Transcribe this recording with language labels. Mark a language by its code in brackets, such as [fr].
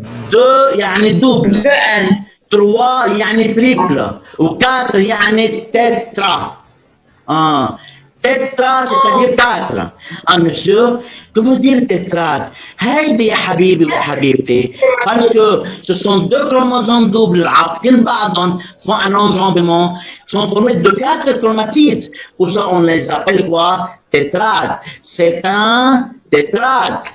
[ar] 2 يعني double. 3 يعني triple. و 4 يعني tétra. [fr] Tétra, c'est-à-dire 4. Monsieur, que veut dire tétrade? [ar] هيدي يا حبيبي وحبيبتي. [fr] Parce que ce sont deux chromosomes doubles, [ar] عاقدين بعضهم, [fr] font un enjambement, sont formés de 4 chromatides. Pour ça, on les appelle quoi? Tétrade. C'est un tétrade.